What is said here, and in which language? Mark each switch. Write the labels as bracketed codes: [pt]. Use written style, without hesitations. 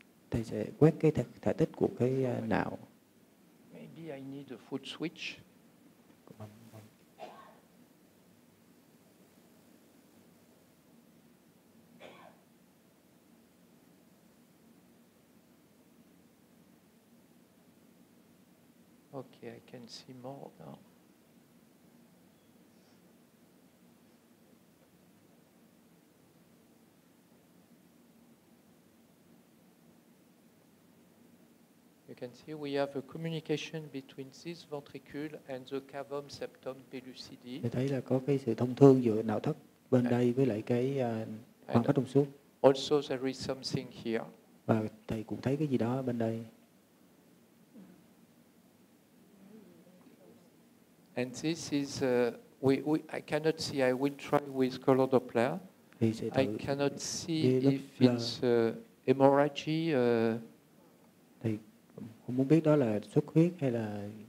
[vi] Thầy sẽ quét cái thể tích của cái não. [en] Maybe I need a foot switch. Okay, I can see more now. You can see we have a communication between this ventricle and the cavum septum pellucidi. [vi] Để thấy là có cái sự thông thương giữa não thất bên đây với lại cái khoang phát trong suốt. [en] Also there is something here. [vi] Và thầy cũng thấy cái gì đó bên đây. [en] And this is I cannot see. I will try with color Doppler. I cannot see if it's hemorrhage. [vi] Thì không muốn biết đó là xuất huyết hay là.